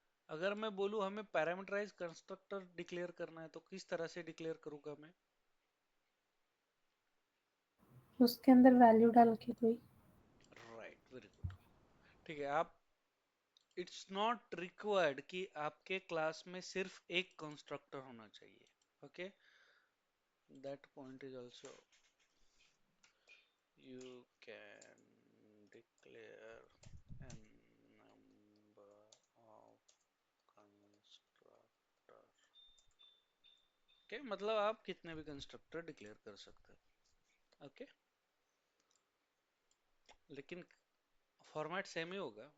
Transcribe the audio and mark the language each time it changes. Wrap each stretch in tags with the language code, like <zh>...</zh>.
<hi>अगर मैं बोलूं हमें पैरामीटराइज कंस्ट्रक्टर डिक्लेयर करना है, तो किस तरह से डिक्लेयर करूंगा मैं? उसके अंदर वैल्यू डाल के कोई.</hi> <en>Right, very good.</en> <hi>ठीक है, आप,</hi> <en>it's not required</en> <hi>कि आपके क्लास में सिर्फ एक कंस्ट्रक्टर होना चाहिए.</hi> <en>Okay, that point is also, you can declare a number of constructor.</en> <hi>Okay, मतलब आप कितने भी कंस्ट्रक्टर डिक्लेयर कर सकते हैं. ओके, लेकिन फॉर्मेट सेम ही होगा.</hi>